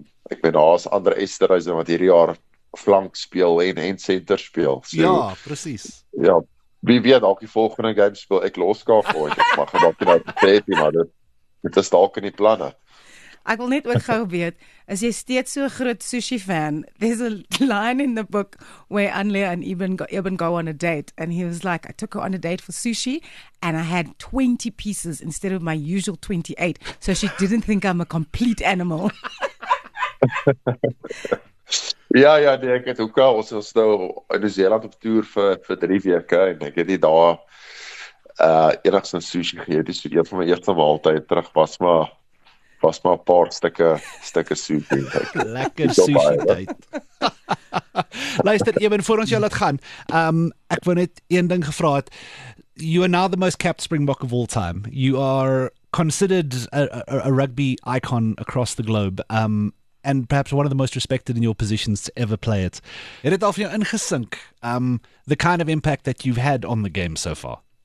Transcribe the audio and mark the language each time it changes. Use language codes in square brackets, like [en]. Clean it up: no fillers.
[af] Ek meen, daar is ander Esterhuise wat hierdie jaar flank speel en center speel. So, ja, presies. Ja, wie weet, dalk die volgende game speel ek loskakel, ek mag dalk nie sê nie, maar dit is dalk in die planne. Ek wil net ook gou weet, is jy steeds so 'n groot sushi fan? [en] There's a line in the book where Anlia and Eben go on a date, and he was like, I took her on a date for sushi, and I had 20 pieces instead of my usual 28, so she didn't think I'm a complete animal. [af] Ja, nee, ek het ook al, ons is nou in Nieu-Seeland op toer vir 3 weke, en ek het nie daar enigstens sushi geëet, so een van my eerste maaltye terug was maar 'n paar stukke sushi. Lekker sushi tyd. Luister, Eben, voor ons jou laat gaan, ek wou net een ding gevra het. [en] You are now the most capped Springbok of all time. You are considered a rugby icon across the globe. And perhaps one of the most respected in your positions to ever play it. [af] Het dit al vir jou ingesink, [en] the kind of impact that you've had on the game so far?